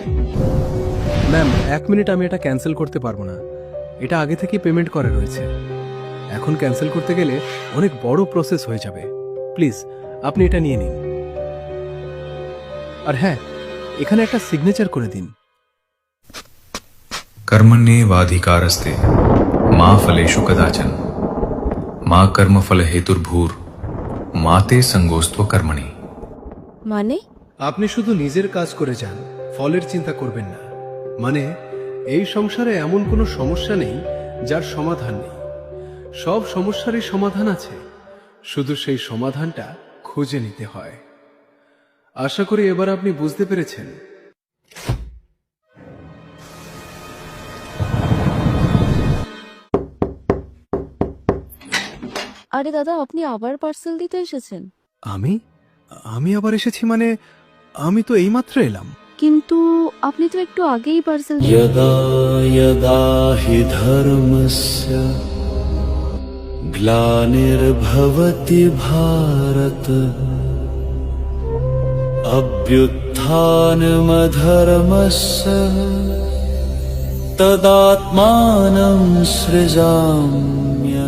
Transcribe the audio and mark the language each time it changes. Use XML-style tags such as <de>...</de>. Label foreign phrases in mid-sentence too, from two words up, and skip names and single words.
<bn>ম্যাম, 1 মিনিট, আমি এটা ক্যান্সেল করতে পারবো না। এটা আগে থেকে পেমেন্ট করা রয়েছে। এখন ক্যান্সেল করতে গেলে অনেক বড় প্রসেস হয়ে যাবে। প্লিজ আপনি এটা নিয়ে নিন। আর হ্যাঁ, এখানে একটা সিগনেচার করে দিন।</bn> <sa>कर्मण्येवाधिकारस्ते मा फलेषु कदाचन मा कर्मफल हेतुर्भूर माते संगोस्त्व कर्मणि।</sa> <bn>মানে আপনি শুধু নিজের কাজ করে যান, ফলের চিন্তা করবেন না। মানে এই সংসারে এমন কোনো সমস্যা নেই যার সমাধান নেই। সব সমস্যারই সমাধান আছে, শুধু সেই সমাধানটা খুঁজে নিতে হয়। আশা করি এবার আপনি বুঝতে পেরেছেন। আরে দাদা, আপনি আবার পার্সেল দিতে এসেছেন? আমি আমি আবার এসেছি মানে? আমি তো এইমাত্র এলাম। কিন্তু আপনি তো একটু আগেই পার্সেল</bn> <sa>यदा यदा हि धर्मस्य ग्लानिर्भवति भारत अभ्युत्थानमधर्मस्य तदात्मानं सृजाम्यहम्।</sa>